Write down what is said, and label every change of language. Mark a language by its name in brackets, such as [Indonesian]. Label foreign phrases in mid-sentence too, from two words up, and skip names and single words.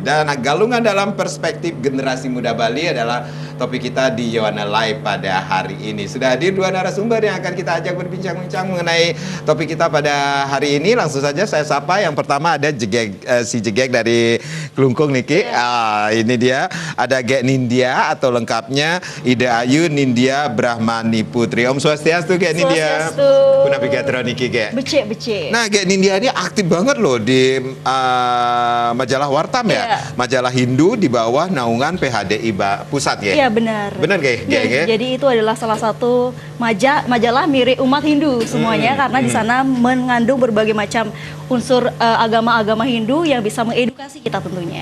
[Indonesian] Dan Galungan dalam perspektif generasi muda Bali adalah topik kita di Yohana Live pada hari ini. Sudah hadir 2 narasumber yang akan kita ajak berbincang-bincang mengenai topik kita pada hari ini. Langsung saja saya sapa. Yang pertama ada si Jegek dari Klungkung Niki. Ini dia, ada Gek Nindya atau lengkapnya Ida Ayu Nindya Brahmani Putri. Om Swastiastu Gek Nindya. [Balinese] Kuna Pigatro Niki Gek. Becek. [Indonesian] Nah, Gek Nindya ini aktif banget loh di majalah Wartam ya. Majalah Hindu di bawah naungan PHDI Pusat ya. Iya benar. Benar Gek? Jadi itu adalah salah satu majalah mirip umat Hindu semuanya karena di sana mengandung berbagai macam unsur agama-agama Hindu yang bisa mengedukasi kita tentunya.